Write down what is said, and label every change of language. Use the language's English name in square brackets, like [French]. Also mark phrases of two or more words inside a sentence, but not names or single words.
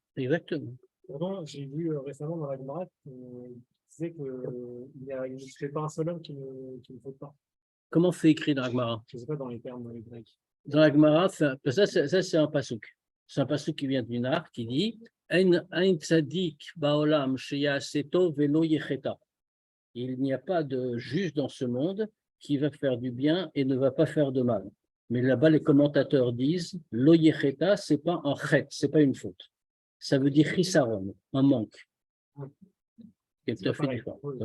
[French] Exactement. Pourtant, j'ai vu récemment dans la Gemara qui disait qu'il n'existait pas un seul homme qui ne faute pas. Comment c'est écrit dans la Gemara? Je ne sais pas dans les termes grecs. Dans la Gemara, ça c'est un pasuk. C'est un pasuk qui vient du Nar qui dit [Hebrew] אין צדיק בעולם שיעשה טוב ולא יחטא. [French] Il n'y a pas de juge dans ce monde qui va faire du bien et ne va pas faire de mal. Mais là-bas, les commentateurs disent [Hebrew] לא יחטא, [French] c'est pas un chet, c'est pas une faute. Ça veut dire chisaron, un manque. C'est tout à fait différent.